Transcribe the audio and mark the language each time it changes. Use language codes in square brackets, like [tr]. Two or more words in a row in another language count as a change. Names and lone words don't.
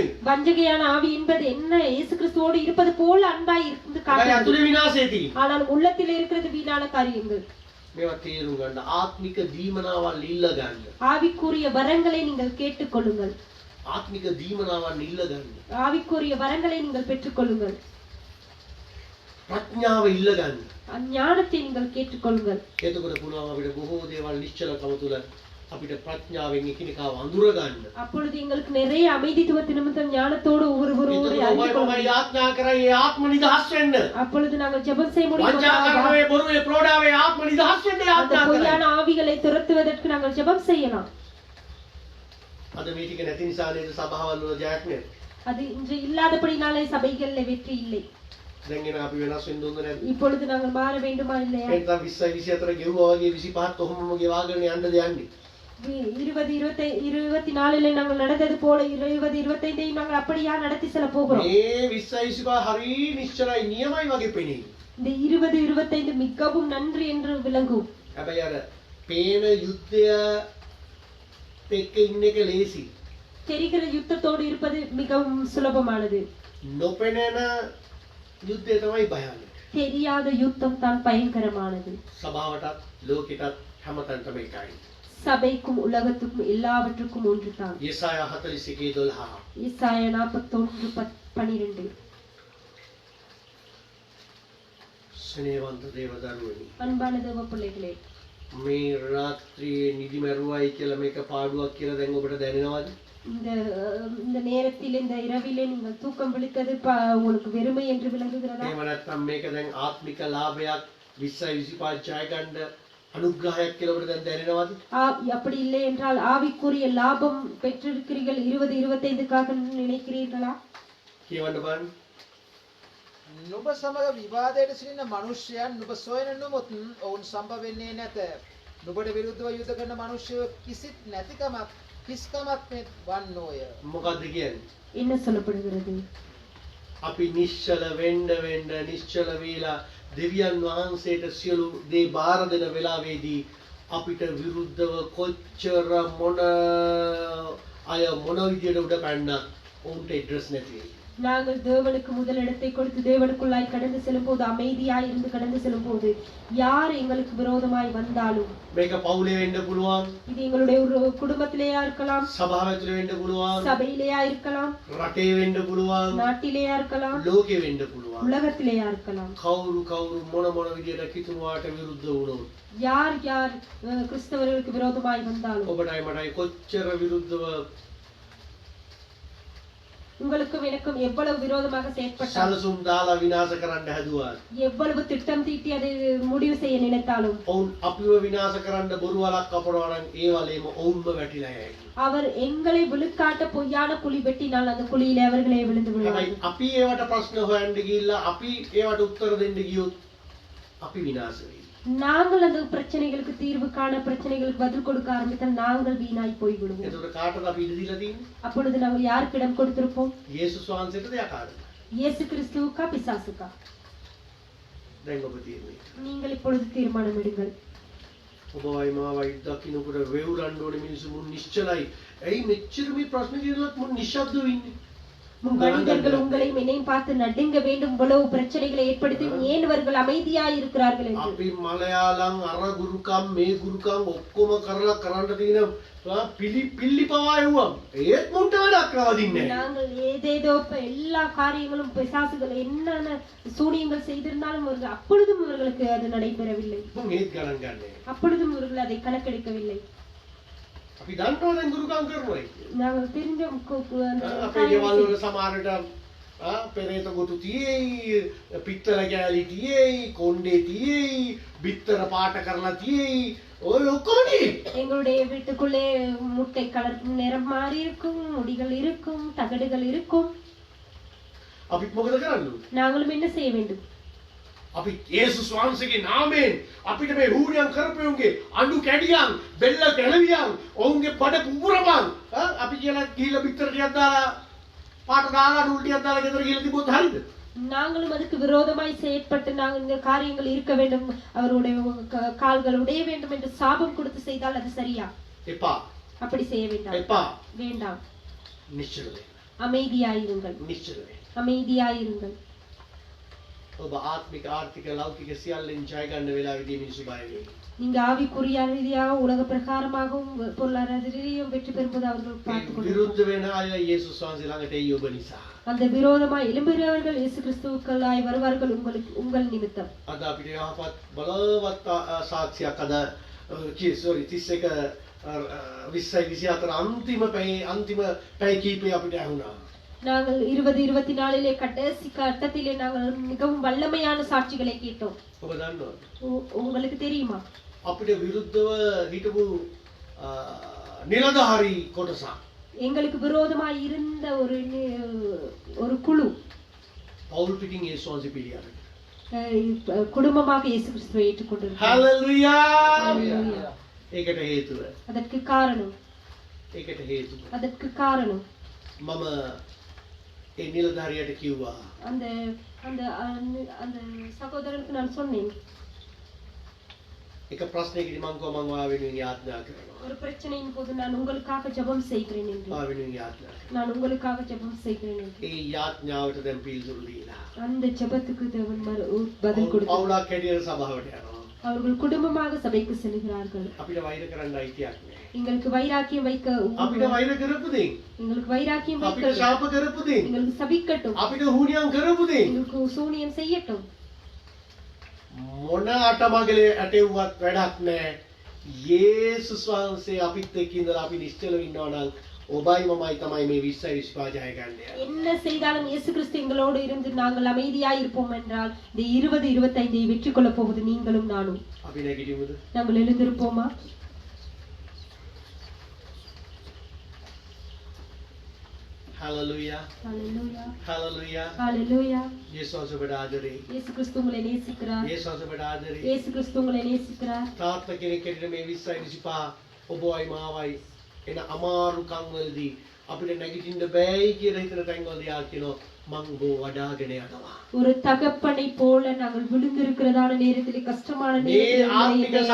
[ta] வஞ்சகையான ஆவி என்பது என்ன இயேசு கிறிஸ்துவோடு இருப்பது போல அன்பாய் இருந்து [si] ඒකයි [ta] காட்டுகிறது [si] අතුලේ විනාශය තියෙන්නේ. [ta] ஆனால் உள்ளத்திலே இருக்கிறது வீணான காரியங்கள் [si] මේවා තේරුම් ගන්න ආත්මික දීමනාවල් ඉල්ල ගන්න. [ta] ஆவிக்குரிய வரங்களை நீங்கள் கேட்டுக்கொள்ளுங்கள் [si] ආත්මික දීමනාවල් ඉල්ල ගන්න. [ta] ஆவிக்குரிய வரங்களை நீங்கள் பெற்றுக்கொள்ளுங்கள் [si] ප්‍රඥාව ඉල්ල ගන්න. [ta] ஞானத்தை நீங்கள் கேட்டுக்கொள்ளுங்கள் [si] එතකොට පුළුවන් අපිට බොහෝ දේවල් නිශ්චලකම තුල අපිට ප්‍රඥාවෙන් එකිනෙකාව අඳුර ගන්න. [ta] அப்பொழுது எங்களுக்கு நிறைய அமைதித்துவ நிமித்தம் ஞானத்தோடு ஒவ்வொருவரோடு [si] ඒතකොට [ta] அறிந்து [si] ඔබයි [ta] கொள்ள [si] මමයි යාඥා කරයි ඒ ආත්ම නිදහස් වෙන්න. [ta] அப்பொழுது நாங்கள் ஜெபம் செய்ய முடியும் [si] වංචාකාරකමේ බොරුවේ ප්‍රෝඩාවේ ආත්ම නිදහස් වෙන්න [ta] அந்த [si] යාඥා කරයි. [ta] பொய்யான ஆவிகளை துரத்துவதற்கு நாங்கள் ஜெபம் செய்யலாம் [si] අද මේ ටික නැති නිසා නේද සභාවල් වල ජයක් නේද? [ta] அது இன்று இல்லாதபடினாலே சபைகளில் வெற்றி இல்லை [si] දැන් එන අපි වෙනස් වෙන්න ඕන නැද්ද? [ta] இப்பொழுது நாங்கள் மாற வேண்டுமா இல்லையா [si] එතන 20 24 ගෙවුවා වගේ 25ත් ඔහොමම ගෙවාගෙන යන්නද යන්නේ. [ta] 20 24 நாங்கள் நடந்தது போல 20 25 நாங்கள் அப்படியா நடத்தி செல்ல போகிறோம் [si] මේ 20 25 හරි නිශ්චලයි නියමයි වගේ පෙනේ. [ta] இந்த 20 25 மிகவும் நன்று என்று விளங்கும் [si] හැබැයි අර පේන යුද්ධය එක්ක ඉන්න එක ලේසි. [ta] தெரிகிற யுத்தத்தோடு இருப்பது மிகவும் சுலபமானது [si] නොපෙනෙන යුද්ධය තමයි භයානක. [ta] தெரியாத யுத்தம் தான் பயங்கரமானது. [si] සභාවටත් ලෝකෙටත් හැමතැනටම එකයි. [ta] சபைக்கும் உலகத்துக்கும் எல்லாவற்றுக்கும் ஒன்று தான். [si] යෙසායා 41:12. [ta] ஏசாயா 41:12. [si] ස්නේහවන්ත දේවදරුවනි, [ta] அன்பான தேவ பிள்ளைகளே, [si] මේ රාත්‍රියේ නිදි මැරුවයි කියලා මේක පාඩුවක් කියලා දැන් ඔබට දැනෙනවද? [ta] இந்த நேரத்தில் இந்த இரவிலே நீங்கள் தூக்கம் விழித்தது உங்களுக்கு வெறுமை என்று விளங்குகிறதா? [si] එහෙම නැත්නම් මේක දැන් ආත්මික ලාභයක් 2025 ජය ගන්න අනුග්‍රහයක් කියලා ඔබට දැන් දැනෙනවද? [ta] அப்படி இல்லை என்றால் ஆவிக்குரிய லாபம் பெற்றிருக்கிறீர்கள் 2025க்காக நினைக்கிறீர்களா? [si] කියවන්න බලන්න. නුඹ සමග විවාදයට සිටින මිනිසයන් නුඹ සොයන නුඹත් ඔවුන් සම්බ වෙන්නේ නැත. නුඹට විරුද්ධව යුද්ධ කරන මිනිසයෝ කිසිත් නැතිකමක් කිස්කමක් මෙත් වන්නෝය. මොකද්ද කියන්නේ? [ta] என்ன சொல்லப்படுகிறது? [si] අපි නිශ්චල වෙන්න නිශ්චල වේලා දෙවියන් වහන්සේට සියලු දේ බාර දෙන වෙලාවේදී අපිට විරුද්ධව කොච්චර මොන අය මොන විදියට උඩ පැන්නත් උන්ට ඇඩ්‍රස් නැති වෙයි. [ta] நாங்கள் தேவனுக்கு முதலிடத்தை கொடுத்து தேவனுக்குள்ளாய் கடந்து செல்லும்போது அமைதியாய் இருந்து கடந்து செல்லும்போது யார் எங்களுக்கு விரோதமாய் வந்தாலும் [si] මේක පවුලේ වෙන්න පුළුවන්, [ta] இது எங்களுடைய ஒரு குடும்பத்திலேயா இருக்கலாம், [si] සභාව ඇතුලේ වෙන්න පුළුවන්, [ta] சபையிலேயா இருக்கலாம், [si] රටේ වෙන්න පුළුවන්, [ta] நாட்டிலேயா இருக்கலாம், [si] ලෝකෙ වෙන්න පුළුවන්. [ta] உலகத்திலேயா இருக்கலாம். [si] කවුරු මොන විදියට කිතුනුවාට විරුද්ධ වුණොත් [ta] யார் யார் கிறிஸ்தவர்களுக்கு விரோதமாய் வந்தாலும் [si] ඔබටයි මටයි කොච්චර විරුද්ධව [ta] உங்களுக்கும் எனக்கும் எவ்வளவு விரோதமாக செயற்பட்டாலும் [si] සැලසුම් දාලා විනාශ කරන්න හැදුවා. [ta] எவ்வளவு திட்டம் தீட்டி அதை முடிவு செய்ய நினைத்தாலும் [si] ඔවුන් අපිව විනාශ කරන්න බොරු වලක් කපනවා නම් ඒ වලේම ඔවුන්ම වැටිලා යයි. [ta] அவர் எங்களை விழுக்காட்ட பொய்யான குழி வெட்டினால் அந்த குழியிலே அவர்களே விழுந்து [si] හැබැයි [ta] விடுவார்கள். [si] අපි ඒවට ප්‍රශ්න හොයන්න ගිහිල්ලා අපි ඒවට උත්තර දෙන්න ගියොත් අපි විනාශ වෙයි. [ta] நாங்கள் அந்த பிரச்சனைகளுக்கு தீர்வு காண பிரச்சனைகளுக்கு பதில் கொடுக்க ஆரம்பித்தால் நாங்கள் வீணாய் போய் விடுவோம். [si] එතකොට කාටද අපි ඉඩ දීලා තියෙන්නේ? [ta] அப்பொழுது நாங்கள் யாருக்கு இடம் கொடுத்திருப்போம்? [si] යේසුස් වහන්සේටද යකාටද? [ta] இயேசு கிறிஸ்துவுக்கா பிசாசுக்கா? [si] දැන් ඔබ තියෙන්නේ. [ta] நீங்கள் இப்பொழுது தீர்மானம் எடுங்கள். [si] ඔබවයි මාවයි දකින්නකොට වේවුලන්න ඕනේ මිනිස්සු මුන් නිශ්චලයි. ඇයි මෙච්චර මේ ප්‍රශ්න කියනවත් මුන් නිශ්ශබ්දව ඉන්නේ? [ta] மனிதர்கள் உங்களையும் என்னையும் பார்த்து நடுங்க வேண்டும், இவ்வளவு பிரச்சனைகளை ஏற்படுத்தி ஏன் இவர்கள் அமைதியாய் இருக்கிறார்கள் என்று. [si] අපි මලයාලම් අර ගුරුකම් මේ ගුරුකම් ඔක්කොම කරලා කරන්න තියෙන පිල්ලි පවා එවුවා. ඒත් මුන්ට වැඩක් නවදින්නේ නැහැ. [ta] நாங்கள் ஏதேதோ எல்லா காரியங்களும் பிசாசுகள் என்னென்ன சூனியங்கள் செய்திருந்தாலும் அவர்கள் அப்பொழுதும் இவர்களுக்கு அது நடைபெறவில்லை. [si] මුන් ඒත් ගණන් ගන්නෑ. [ta] அப்பொழுதும் இவர்கள் அதை கணக்கெடுக்கவில்லை. [si] අපි දන්නවා දැන් ගුරුකම් කරනවා කියලා. [ta] நாங்கள் தெரிஞ்ச [si] අපේ ගෙවල් වල සමහරට පෙරේත ගොටු තියෙයි, පිත්තල කෑලි තියෙයි, කොණ්ඩේ තියෙයි, බිත්තර පාට කරලා තියෙයි. ඔය ඔක්කොම තියෙයි. [ta] எங்களுடைய வீட்டுக்குள்ளே முட்டை கலர் நிறம் மாறி இருக்கும், முடிகள் இருக்கும், தகடுகள் இருக்கும். [si] අපිත් මොකද කරන්නේ? [ta] நாங்களும் என்ன செய்ய வேண்டும்? [si] අපි යේසුස් වහන්සේගේ නාමයෙන් අපිට මේ හූනියම් කරපෙවුන්ගේ අඬු කැඩියන් බෙල්ල ගැලවියන් ඔවුන්ගේ බඩ පුපුරපන් අපි කියලා ගිහිල්ලා පිටර ටිකක් දාලා පාට දාලා ඩුල් ටිකක් දාලා ගෙදර ගිහිල්ලා තිබ්බොත් හරියද? [ta] நாங்களும் அதுக்கு விரோதமாய் செயற்பட்டு நாங்கள் இந்த காரியங்கள் இருக்க வேண்டும், அவருடைய கால்கள் உடைய வேண்டும் என்று சாபம் கொடுத்து செய்தால் அது சரியா? [si] එපා. [ta] அப்படி செய்ய வேண்டாம். [si] එපා. [ta] வேண்டாம். [si] නිශ්චල වෙන්න. [ta] அமைதியாயிருங்கள். [si] නිශ්චල වෙන්න. [ta] அமைதியாயிருங்கள். [si] ඔබ ආත්මික ආර්ථික ලෞකික සියල්ලෙන් ජය ගන්න වෙලාවෙදී මිනිස්සු බය වෙයි. [ta] நீங்க ஆவிக்குரிய ரீதியாக உலக பிரகாரமாகவும் பொருளாதார ரீதியாகவும் வெற்றி பெறும்போது அவர்கள் பார்த்துக் [si] විරුද්ධ වෙන අය යේසුස් වහන්සේ ළඟට එයි ඔබ නිසා. [ta] அந்த விரோதமாய் எழும்புகிறவர்கள் இயேசு கிறிஸ்துவுக்குள்ளாய் வருவார்கள் உங்கள் நிமித்தம். [si] අද අපිට යහපත් බලවත් සාක්ෂියක් අද 31 අන්තිම පැය කීපේ අපිට ඇහුණා. [ta] நாங்கள் 2024 கடைசி கட்டத்திலே நாங்கள் மிகவும் வல்லமையான சாட்சிகளை கேட்டோம். [si] ඔබ දන්නවද? [ta] உங்களுக்கு தெரியுமா? [si] අපිට විරුද්ධව හිටපු නිලධාරී කොටසක් [ta] எங்களுக்கு விரோதமாய் இருந்த ஒரு குழு [si] පවුල් පිටින් යේසුස් වහන්සේ පිළිගන්න. [ta] குடும்பமாக இயேசு கிறிஸ்துவை ஏற்றுக்கொண்டிருக்கிறார்கள். [si] හලෙලූයා. [ta] ஹalleluya. [si] ඒකට හේතුව [ta] அதற்கு காரணம் [si] මම ඒ නිලධාරියට කිව්වා [ta] அந்த அந்த அந்த சகோதரனுக்கு நான் சொன்னேன், [si] එක ප්‍රශ්නයකදී මං කව මං ඔයා වෙනුවෙන් යාඥා කරනවා. [ta] ஒரு பிரச்சனையின் போது நான் உங்களுக்காக ஜெபம் செய்கிறேன் என்று [si] ඔයා වෙනුවෙන් යාඥා කරනවා. [ta] நான் உங்களுக்காக ஜெபம் செய்கிறேன் என்று [si] ඒ යාඥාවට දැන් පිළිතුරු දීලා. [ta] அந்த ஜெபத்துக்கு தேவன் பதில் கொடுத்தார். [si] පවුලක් හැටියට සභාවට යනවා. [ta] அவர்கள் குடும்பமாக சபைக்கு செல்கிறார்கள். [si] අපිට වෛර කරන්න අයිතියක් නෑ. [ta] எங்களுக்கு வைராக்கியம் வைக்க [si] අපිට වෛර කරපු දෙයින් [ta] எங்களுக்கு வைராக்கியம் [si] අපිට [ta] வைக்க [si] ශාප කරපු දෙයින් [ta] எங்களுக்கு சபிக்கட்டும் [si] අපිට හුනියම් කරපු දෙයින් எங்களுக்கு சூனியம் செய்யட்டும் මොන අටමගලේ ඇටෙව්වත් වැඩක් නෑ. යේසුස් වහන්සේ අපිත් එක්ක ඉඳලා අපි නිශ්චලව ඉන්නවා නම් ඔබයි මමයි තමයි මේ 20 විශ්වාසය ගන්න යන්නේ. [ta] என்ன செய்தாலும் இயேசு கிறிஸ்து எங்களோடு இருந்து நாங்கள் அமைதியாய் இருப்போம் என்றால் இந்த 20 25 வெற்றி கொள்ள போவது நீங்களும் நானும். [si] අපි නැගිටිමුද? [ta] நாங்கள் எழுந்திருப்போமா? [si] Hallelujah. [ta] ஹalleluya [si] Hallelujah. [ta] ஹalleluya. [si] යේසුස් ඔබට ආදරේ. [ta] இயேசு கிறிஸ்து உங்களை நேசிக்கிறார். [si] යේසුස් ඔබට ආදරේ. [ta] இயேசு கிறிஸ்து உங்களை நேசிக்கிறார். [si] තාත්තා කෙනෙක් හැටියට මේ 20 25 ඔබවයි මාවයි එන අමාරු කම්වලදී අපිට නැගිටින්න බෑයි කියලා හිතන තැන්වලදී ආ කියනවා මං ඔබ වඩාගෙන යනවා. [ta] ஒரு தகப்பனை போல நாங்கள் விழுந்திருக்கிறதான நேரத்திலே கஷ்டமான [si] මේ [ta] நேரத்திலே [si] ආත්මික [ta] என்னை